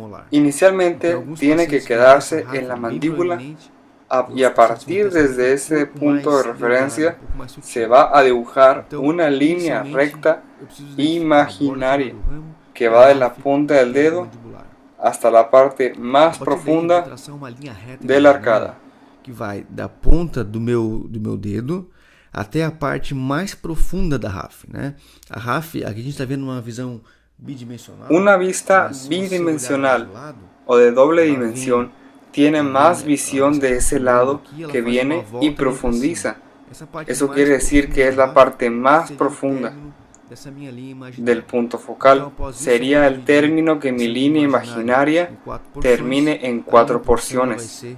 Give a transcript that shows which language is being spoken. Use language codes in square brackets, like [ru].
[es] Inicialmente tiene que quedarse en la mandíbula y a partir desde ese punto de referencia se va a dibujar una línea recta imaginaria que va de la punta del dedo hasta la parte más profunda de la arcada. [pt] Que vai da ponta do meu dedo até a parte mais profunda da RAF, né? A RAF, aqui a gente está vendo uma visão bidimensional. [es] Una vista bidimensional o de doble dimensión tiene más visión de ese lado que viene y profundiza. Eso quiere decir que es la parte más profunda del punto focal. Sería el término que mi línea imaginaria termine en 4 porciones.